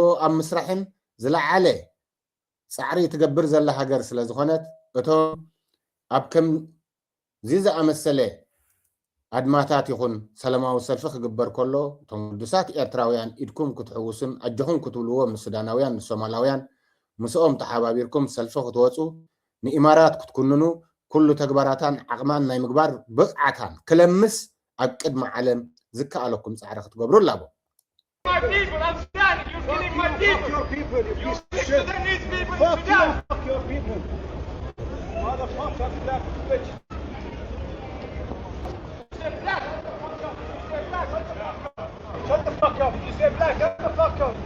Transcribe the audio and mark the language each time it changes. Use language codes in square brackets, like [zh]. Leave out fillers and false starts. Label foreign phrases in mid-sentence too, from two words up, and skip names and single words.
[ti] ኣብ ምስራሕን ዝለዓለ ፃዕሪ ትገብር ዘላ ሃገር ስለ ዝኾነት እቶም ኣብ ከምዚ ዝኣመሰለ ኣድማታት ይኹን ሰላማዊ ሰልፊ ክግበር ከሎ እቶም ቅዱሳት ኤርትራውያን ኢድኩም ክትሕውሱን ኣጆኹም ክትብልዎም ንሱዳናውያን ንሶማላውያን ምስኦም ተሓባቢርኩም ሰልፊ ክትወፁ ንኢማራት ክትኩንኑ ኩሉ ተግባራታን ዓቕማን ናይ ምግባር ብቕዓታን ክለምስ ኣብ ቅድሚ ዓለም ዝከኣለኩም ፃዕሪ ክትገብሩ ኣለዎ [en] My people, I'm Sudan. You're killing my people. Your people. You Sudanese people in Sudan. Fuck your people. Motherfucker, black bitch. Say black. Say black. Shut the fuck up. You say black. Shut the fuck up.